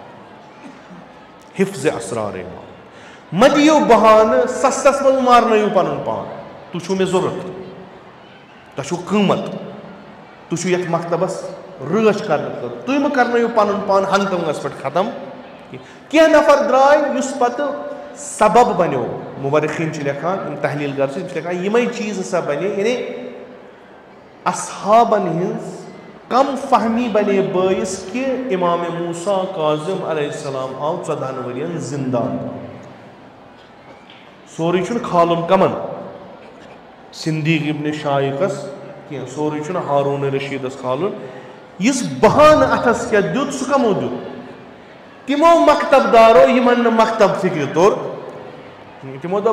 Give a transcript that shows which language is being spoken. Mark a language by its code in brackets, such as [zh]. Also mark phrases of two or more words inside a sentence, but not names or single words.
[fa] حفظِ اسرارِ امامت [ks] مہ دِیِو بہانہٕ سستس منٛز مارنٲیِو پنُن پان تُہۍ چھُو مےٚ ضوٚرتھ تۄہہِ چھُو قۭمت تُہۍ چھُو یتھ مکتبس رٲچھ کرنہٕ خٲطرٕ تُہۍ مہ کرنٲیِو پنُن پان ہنگہٕ تہٕ منٛگس پٮ۪ٹھ ختم کینٛہہ نفر درٛاے یُس پتہٕ سبب بنیو مُورِخیٖن چھِ لیکھان یِم تحلیٖل گر چھِ یِم چھِ لیکھان یِمے چیٖز ہسا بنے یعنی اصحابن ہٕنٛز کم فہمی بنے بٲیِس کہِ امام موسیٰ کاظم [ar] علیہ السلام [ks] آو 14 ؤرین زندان سورُے چھُنہٕ کھالُن کمن صدیٖق ابن شایقس کینٛہہ سورُے چھُنہٕ ہاروٗن رشیٖدس کھالُن یُس بہانہٕ اتھس کیٛاہ دیُت سُہ کمو دیُت تِمو مکتب دارو یِمن نہٕ مکتب فکرِ توٚر تِمو دوٚپ